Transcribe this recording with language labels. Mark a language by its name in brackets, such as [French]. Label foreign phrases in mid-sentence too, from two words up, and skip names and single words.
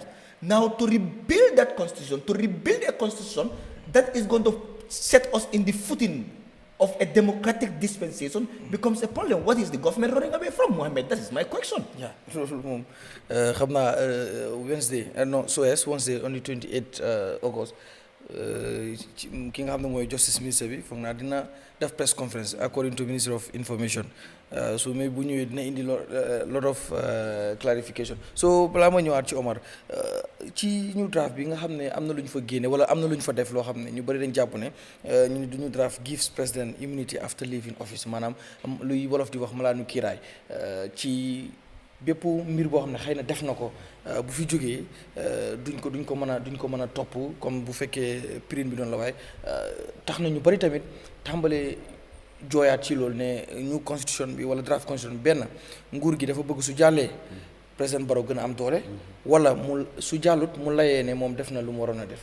[English] Now, to rebuild that constitution, to rebuild a constitution that is going to set us in the footing of a democratic dispensation becomes a problem. What is the government running away from, Mohammed? That is my question. Yeah, Wednesday on the 28th August [Wolof] ki nga xam ne mooy [English] justice minister [Wolof] bi foog naa dina def [English] press conference according to Ministry of Information [Wolof] so mais bu ñëwee dina indi [English] lot of clarification [Wolof] so balaa ma ñëwaat ci Omar ci ñu draft bi nga xam ne am na lu ñu fa génne wala am na lu ñu fa def loo xam ne ñu bëri dañ jàpp ne ñu duñu [English] draft gives president immunity after leaving office [Wolof] maanaam luy wolof di wax malaanu kiiraay ci bépp mbir boo xam ne xëy na def na ko bu fi jógee duñ ko mën a topp comme bu fekkee prime bi doon la waaye tax na ñu bari tamit tàmbalee jooyaat ci loolu ne ñu constitution bi wala [English] draft constitution [Wolof] benn nguur gi dafa bëgg su jàllee président Barrow gën a am doole wala mu su jàllut mu layee ne moom def na lu mu waroon a def.